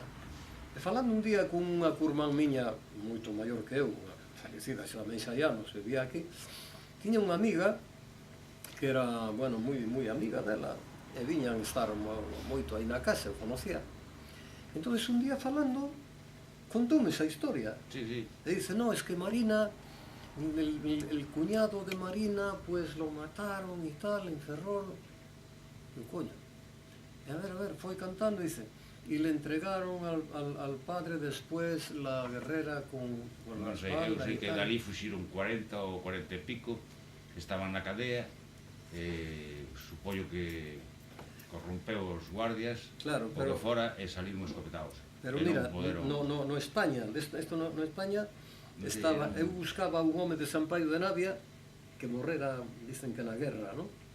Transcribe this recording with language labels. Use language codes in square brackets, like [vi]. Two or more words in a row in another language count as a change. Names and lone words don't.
[gl] E falando un día cunha curmán miña moito maior que eu, falecida xa tamén xa hai anos, vivía aquí, tiña unha amiga que era, bueno, moi amiga dela, e viñan estar moito aí na casa, eu conocía. Entón, un día falando, contoume esa historia. Sí, sí. [es] E dice, no, es que Marina, el cuñado de Marina, pues lo mataron y tal, en Ferrol. Y coño. Y a ver, foi cantando, dice, y le entregaron al padre después la guerrera con la espalda. [gl] Eu sei que dali fuxiron 40 ou 40 e pico, que estaban na cadea, supoño que corrompeu os guardias, claro, pero fora e saliron escopetados. Pero mira, no España, esto no España, estaba, eu buscaba un home de San Paio de Navia que morrera, dicen que na guerra, non?